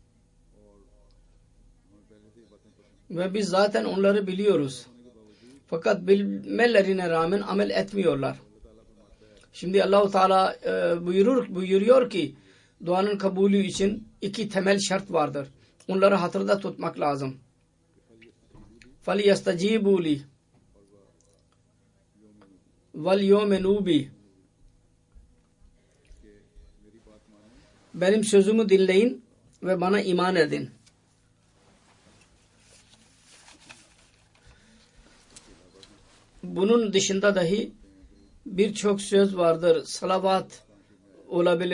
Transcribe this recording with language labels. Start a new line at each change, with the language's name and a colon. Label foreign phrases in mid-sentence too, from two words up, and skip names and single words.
Turkish: Ve biz zaten onları biliyoruz. Fakat bilmelerine rağmen amel etmiyorlar. Şimdi Allah-u Teala buyuruyor ki duanın kabulü için 2 temel şart vardır. Onları hatırda tutmak lazım.
Arabic: فَلْيَسْتَجِيبُوا لِي وَلْيُؤْمِنُوا بِي
Turkish: Benim sözümü dinleyin ve bana iman edin. Bunun dışında dahi birçok söz vardır. Salavat olabilir.